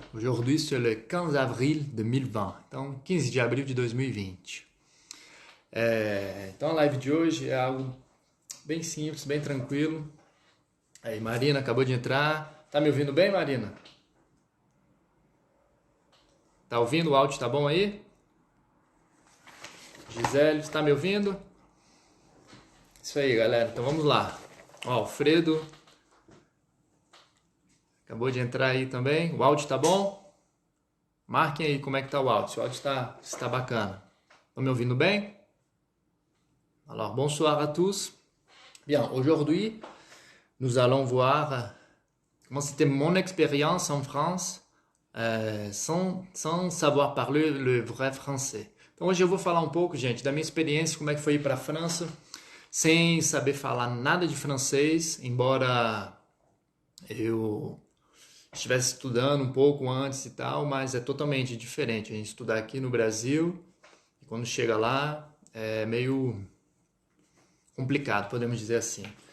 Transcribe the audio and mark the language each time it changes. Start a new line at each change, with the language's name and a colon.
French: Aujourd'hui c'est le 15 avril 2020.
Portuguese: Então 15 de abril de 2020. Então a live de hoje é algo bem simples, bem tranquilo. Aí Marina acabou de entrar. Tá me ouvindo bem, Marina? Tá ouvindo? O áudio tá bom aí? Gisele, está me ouvindo? Isso aí, galera. Então vamos lá. Ó, Alfredo acabou de entrar aí também. O áudio tá bom? Marquem aí como é que tá o áudio. Se o áudio está bacana. Estão me ouvindo bem?
French: Alors, bonsoir à tous. Bien, aujourd'hui, nous allons voir comment c'était mon expérience en France sans savoir parler le vrai français.
Portuguese: Então hoje eu vou falar um pouco, gente, da minha experiência, como é que foi ir para a França, sem saber falar nada de francês, embora eu estivesse estudando um pouco antes e tal, mas é totalmente diferente a gente estudar aqui no Brasil e quando chega lá é meio complicado, podemos dizer assim.